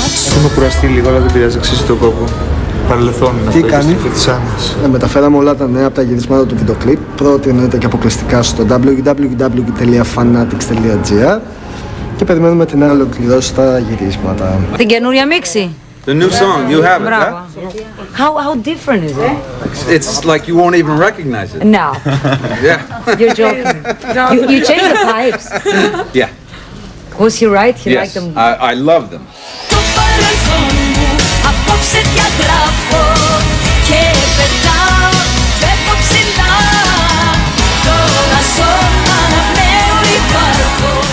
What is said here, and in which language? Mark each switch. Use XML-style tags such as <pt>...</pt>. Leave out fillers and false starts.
<el>Έχουμε κουραστεί λίγο, αλλά δεν πειράζει, αξίζει τον κόπο. Παρελθόν είναι αυτό και της Άννας. Μεταφέραμε όλα τα νέα από τα γυρίσματα του βίντεο κλιπ. Πρώτη εννοείται και αποκλειστικά στο www.fanatics.gr και περιμένουμε την άλλη ολοκληρώσει τα γυρίσματα. Την καινούρια μίξη.</el> <en>The new song, you have it, Bravo. huh? How different is it? It's like you won't even recognize it. No. Yeah. You're joking. You change the pipes. Yeah. Was he right? He Yes, liked them. I love them.</en> <el>Το παρελθόν μου απόψε διαγράφω και πετάω, φεύγω ψηλά. Τώρα ζω αναπνέω υπάρχω.</el>